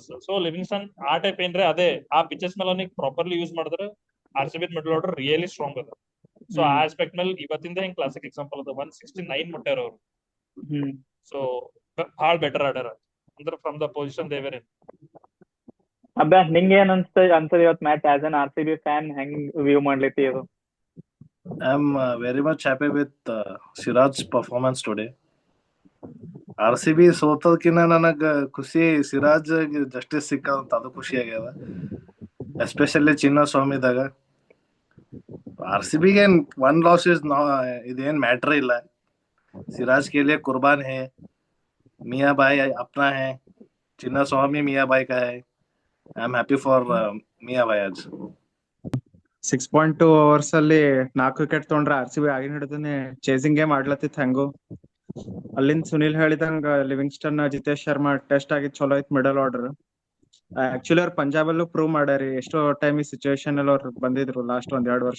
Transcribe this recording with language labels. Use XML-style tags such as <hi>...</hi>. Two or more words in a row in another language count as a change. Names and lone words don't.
<kn>ಸೊ ಲಿವಿಂಗ್ಸ್ಟನ್ ಆ ಟೈಪ್ ಏನ್ರೆ ಅದೇ ಆ ಪಿಚಸ್ ಮೇಲೆ ಅವನಿಗೆ</kn> <en>properly use</en> <kn>ಮಾಡಿದ್ರೆ RCB</kn> <en>middle order really strong</en> <kn>ಅದ. ಸೊ ಆ ಆಸ್ಪೆಕ್ಟ್ ಮೇಲೆ ಇವತ್ತಿಂದ ಹಿಂಗ್</kn> <en>classic example</en> <kn>ಅದ. 169 ಮುಟ್ಟಾರ ಅವ್ರು. ಸೊ ಭಾಳ ಬೆಟರ್ ಆಡ್ಯಾರ ಅಂದ್ರೆ</kn> <en>from the position they were in.</en> <kn>ಅಬ್ಬಾ, ನಿಂಗೆ ಏನ್ ಅನ್ಸದ ಇವತ್ ಮ್ಯಾಚ್</kn> <en>as an RCB fan?</en> <kn>ಹೆಂಗ್ ವ್ಯೂ ಮಾಡ್ಲಿತಿ ಇದು?</kn> <en>I'm very much happy with Siraj's performance today.</en> <kn>RCB ಸೋತದಕ್ಕಿಂತ ನನಗ ಖುಷಿ ಸಿರಾಜ್ ಜಸ್ಟಿಸ್ ಸಿಕ್ಕದಂತ, ಅದು ಖುಷಿ ಆಗ್ಯದ. ಎಸ್ಪೆಷಲಿ ಚಿನ್ನಸ್ವಾಮಿದಾಗ. RCB ಗೆ 1 loss ಇದೇನ್ ಮ್ಯಾಟ್ರ್ ಇಲ್ಲ.</kn> <hi>सिराज के लिए कुर्बान है, मियाँ भाई अपना है, चिन्ना स्वामी मियाँ भाई का है.</hi> <en>I am happy for</en> <hi>मियाँ भाई आज.</hi> <kn>6.2 ಓವರ್ಸ್ ಅಲ್ಲಿ 4 ವಿಕೆಟ್ ತೊಗೊಂಡ್ರೆ RCB ಆಗಿನ ಹಿಡಿದನೆ</kn> <en>chasing game</en> <kn>ಆಡ್ಲತ್ತಿತ್ತು. ಹೆಂಗು ಅಲ್ಲಿಂದ ಸುನಿಲ್ ಹೇಳಿದಂಗ ಲಿವಿಂಗ್ಸ್ಟನ್, ಜಿತೇಶ್ ಶರ್ಮಾ ಟೆಸ್ಟ್ ಆಗಿದ್ ಚಲೋ ಐತ್</kn> <en>middle order.</en> <kn>ಆಕ್ಚುಲಿ ಅವ್ರು ಪಂಜಾಬ್ ಅಲ್ಲೂ ಪ್ರೂವ್ ಮಾಡ್ಯಾರಿ, ಎಷ್ಟೋ ಟೈಮ್ ಈ ಸಿಚುವೇಶನ್ ಅಲ್ಲಿ ಅವ್ರು ಬಂದಿದ್ರು ಲಾಸ್ಟ್ 1-2 ವರ್ಷ.</kn>